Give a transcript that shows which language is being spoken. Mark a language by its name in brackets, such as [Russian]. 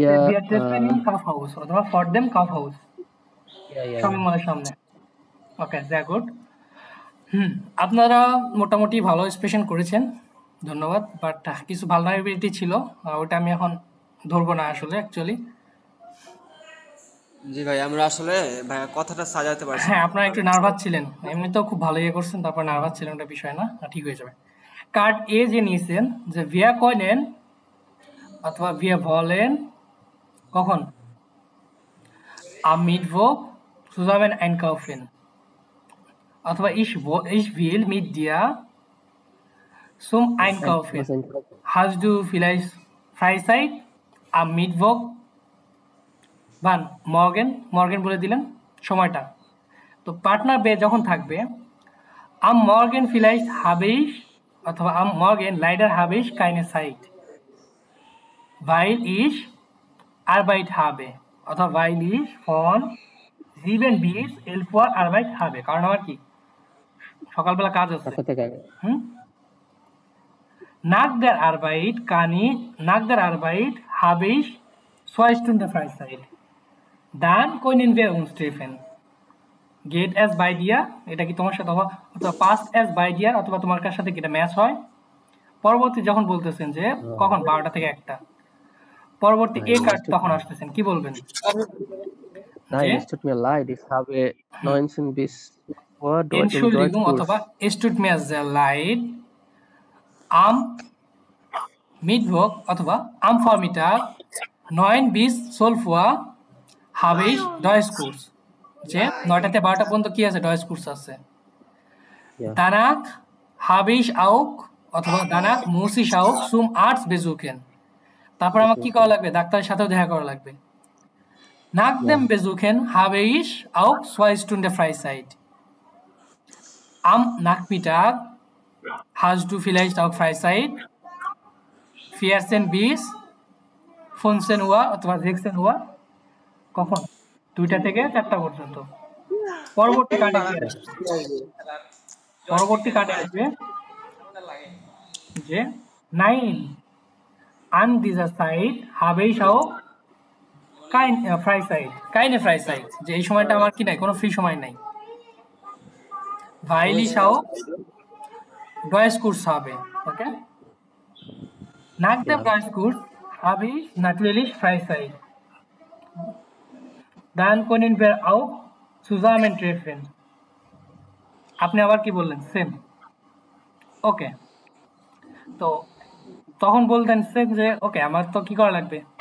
[German] Wir treffen im Kaufhaus অথবা for them Kaufhaus. ja. [Bangla] Shopping মলের সামনে। ওকে, [German] sehr gut. [Bangla] আপনারা মোটামুটি ভালো এক্সপ্রেশন করেছেন, ধন্যবাদ। বাট কিছু ভালনারেবিলিটি ছিল, ওটা আমি এখন ধরবো না আসলে অ্যাকচুয়ালি। জি ভাই, আমরা আসলে ভাই কথাটা সাজাতে পারছি। হ্যাঁ, আপনারা একটু নার্ভাস ছিলেন, এমনিতেও খুব ভালো ইয়ে করছেন, তারপর নার্ভাস ছিলেন, ওটা বিষয় না, ঠিক হয়ে যাবে। কার্ড এ যে নিয়েছেন যে [German] wir können [Bangla] অথবা [German] wir wollen [Bangla] কখন? [German] Am Mittwoch zusammen einkaufen অথবা ich will mit dir zum Einkaufen. Hast du vielleicht Freizeit am Mittwoch? Wann? [Bangla] morgen বলে দিলেন সময়টা। তো পার্টনার বে যখন থাকবে [German] am Morgen vielleicht habe ich অথবা am Morgen leider habe ich keine Zeit, weil ich Arbeit habe অথবা weil ich von 7 bis 11 Uhr Arbeit habe, [Bangla] কারণ আমার কি সকালবেলা কাজ আছে। [German] Nach der Arbeit habe ich 2 Stunden Freizeit. Dann können wir uns treffen. Geht es bei dir? [Bangla] এটা কি তোমার সাথে অথবা past as by dir অথবা তোমার কার সাথে কি এটা ম্যাচ হয়? পরবর্তী যখন বলতেছেন যে কখন 12টা থেকে 1টা, পরবর্তী এ কার্ড তখন আসতেছেন, কি বলবেন? [German] Nein, es tut mir leid, ich habe 19 bis Uhr Entschuldigung অথবা es tut mir sehr leid, am Mittwoch অথবা am Vormittag 9 bis 12 Uhr habe ich Deutschkurs. [Bangla] যে 9টা থেকে 12টা পর্যন্ত কি আছে? [German] Deutschkurs আছে। Danach habe ich auch অথবা danach muss ich auch zum Arzt besuchen. [Bangla] তারপর আমার কি করা লাগবে? ডাক্তারের সাথেও দেখা করা লাগবে। [German] Nach dem Besuchen habe ich auch 2 Stunden Freizeit. Am Nachmittag hast du vielleicht auch Freizeit. 14 bis 15 Uhr অথবা 16 Uhr [Bangla] কখন 2টা থেকে 4টা পর্যন্ত। পরবর্তী কার্ডে কি আসবে? পরবর্তী কার্ডে আসবে যে [German] 9 an dieser Zeit habe ich auch keine Freizeit, [Bangla] যে এই সময়টা আমার কি নাই, কোনো ফ্রি সময় নাই। [German] weil ich auch Deutschkurs habe, okay? Nach dem Deutschkurs habe ich natürlich Freizeit. Dann können wir auch zusammen treffen. [Bangla] আপনি আবার কি বললেন? সেম। ওকে, তো তখন বলতেন যে ওকে আমার তো কি করা লাগবে?